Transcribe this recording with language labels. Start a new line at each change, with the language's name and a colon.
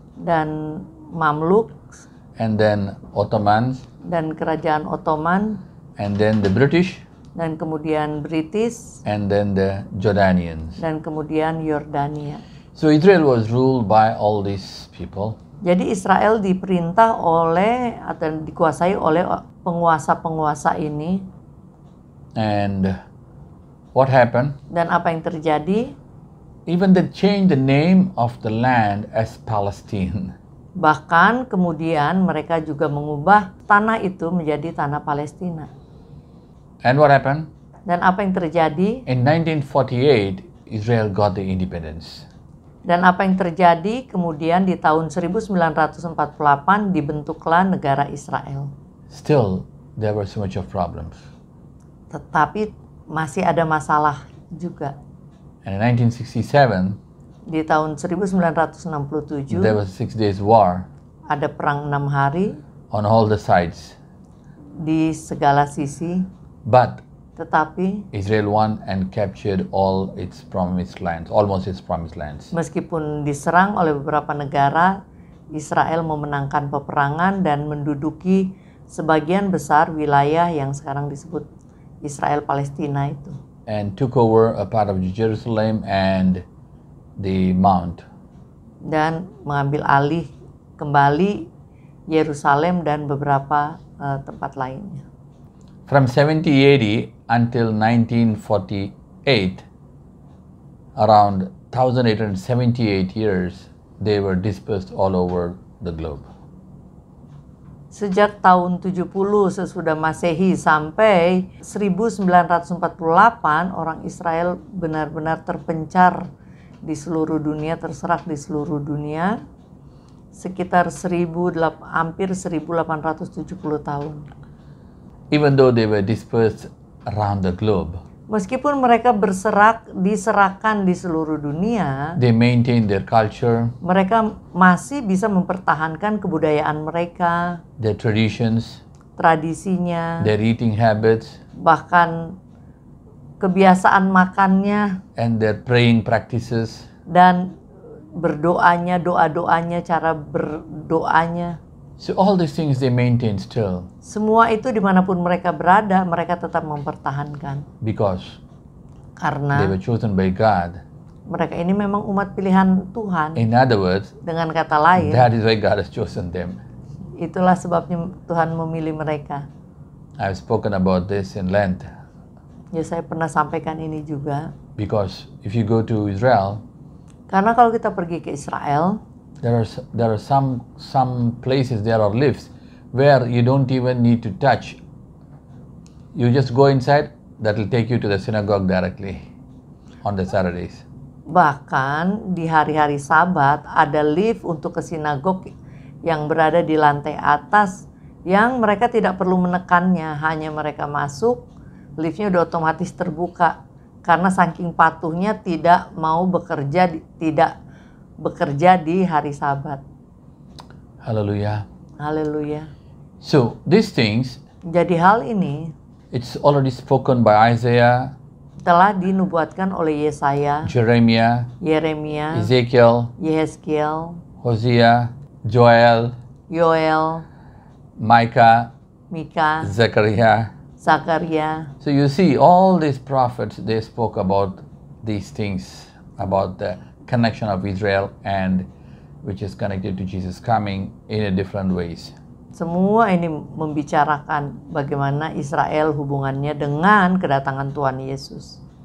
Indonesian: dan Mamluk,
English: and then Ottomans,
Indonesian: dan kerajaan Ottoman,
English: and then the British,
Indonesian: dan kemudian British,
English: and then the Jordanians.
Indonesian: dan kemudian Yordania.
English: So Israel was ruled by all these people,
Indonesian: Jadi Israel diperintah oleh atau dikuasai oleh penguasa-penguasa ini.
English: and what happened?
Indonesian: Dan apa yang terjadi?
English: Even they changed the name of the land as Palestine.
Indonesian: Bahkan kemudian mereka juga mengubah tanah itu menjadi tanah Palestina.
English: And what happened?
Indonesian: Dan apa yang terjadi?
English: In 1948, Israel got the independence.
Indonesian: Dan apa yang terjadi kemudian di tahun 1948 dibentuklah negara Israel.
English: Still, there were so much of problems.
Indonesian: Tetapi masih ada masalah juga.
English: And in 1967,
Indonesian: Di tahun 1967
English: there was 6 days war
Indonesian: ada perang 6 hari
English: on all the sides.
Indonesian: di segala sisi.
English: But
Indonesian: Tetapi
English: Israel won and captured all its promised lands, almost its promised lands.
Indonesian: meskipun diserang oleh beberapa negara, Israel memenangkan peperangan dan menduduki sebagian besar wilayah yang sekarang disebut Israel Palestina itu.
English: And took over a part of Jerusalem and the Mount.
Indonesian: Dan mengambil alih kembali Yerusalem dan beberapa tempat lainnya.
English: From 7080 until 1948, around 1878 years, they were dispersed all over the globe.
Indonesian: Sejak tahun 70 sesudah Masehi sampai 1948, orang Israel benar-benar terpencar di seluruh dunia, terserak di seluruh dunia, sekitar hampir 1870 tahun.
English: Even though they were dispersed around the globe,
Indonesian: Meskipun mereka diserahkan di seluruh dunia,
English: they maintained their culture,
Indonesian: mereka masih bisa mempertahankan kebudayaan mereka,
English: their traditions,
Indonesian: tradisinya,
English: their eating habits,
Indonesian: bahkan kebiasaan makannya,
English: and their praying practices.
Indonesian: dan berdoanya, doa-doanya, cara berdoanya.
English: So all these things they maintain still
Indonesian: Semua itu dimanapun mereka berada, mereka tetap mempertahankan.
English: because they
Indonesian: Karena
English: were chosen by God.
Indonesian: mereka ini memang umat pilihan Tuhan.
English: In other words,
Indonesian: Dengan kata lain,
English: that is why God has chosen them.
Indonesian: itulah sebabnya Tuhan memilih mereka.
English: I've spoken about this in length
Indonesian: Ya, saya pernah sampaikan ini juga.
English: because if you go to Israel,
Indonesian: Karena kalau kita pergi ke Israel,
English: there are some places, there are lifts where you don't even need to touch. You just go inside, that will take you to the synagogue directly on the Saturdays.
Indonesian: bahkan di hari-hari Sabat ada lift untuk ke sinagog yang berada di lantai atas yang mereka tidak perlu menekannya, hanya mereka masuk, liftnya udah otomatis terbuka karena saking patuhnya tidak mau tidak bekerja di hari Sabat.
English: Hallelujah.
Indonesian: Haleluya.
English: So these things,
Indonesian: Jadi hal ini
English: it's already spoken by Isaiah,
Indonesian: telah dinubuatkan oleh Yesaya,
English: Jeremiah,
Indonesian: Yeremia,
English: Ezekiel,
Indonesian: Yehezkiel,
English: Hosea, Joel,
Indonesian: Yoel,
English: Micah,
Indonesian: Mika,
English: Zechariah.
Indonesian: Zakaria.
English: So you see, all these prophets, they spoke about these things, about the connection of Israel and which is connected to Jesus coming in a different ways.
Indonesian: Semua ini membicarakan bagaimana Israel hubungannya dengan kedatangan Tuhan Yesus.